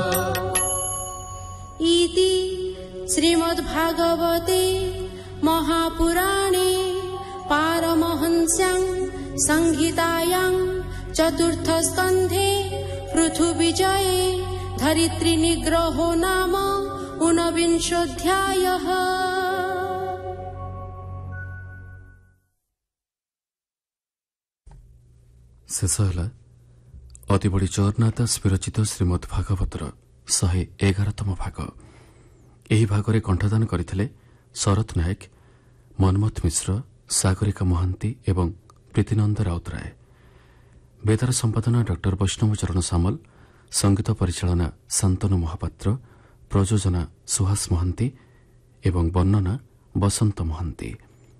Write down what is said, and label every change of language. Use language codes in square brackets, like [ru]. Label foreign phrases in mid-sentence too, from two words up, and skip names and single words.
[sa] इति श्रीमद्भागवते महापुराणे पारमहंस्यां संहितायां चतुर्थस्कन्धे पृथुविजये धरित्रीनिग्रहो नाम ऊनविंशोऽध्यायः। [or] शेष ହେଲା ଅତି ବଡ଼ି ଜଗନ୍ନାଥ ବିରଚିତ ଶ୍ରୀମଦ୍ ଭାଗବତର 111ତମ ଭାଗ। ଏହି ଭାଗରେ କଣ୍ଠଦାନ କରିଥିଲେ ଶରତ ନାୟକ, ମନ୍ମଥ ମିଶ୍ର, ସାଗରିକା ମହାନ୍ତି ଏବଂ ପ୍ରୀତିନନ୍ଦ ରାଉତରାୟ। ବେତାର ସମ୍ପାଦନା ଡକ୍ଟର ବୈଷ୍ଣବ ଚରଣ ସାମଲ, ସଙ୍ଗୀତ ପରିଚାଳନା ଶାନ୍ତନୁ ମହାପାତ୍ର, ପ୍ରଯୋଜନା ସୁହାସ ମହାନ୍ତି ଏବଂ ବର୍ଣ୍ଣନା ବସନ୍ତ ମହାନ୍ତି।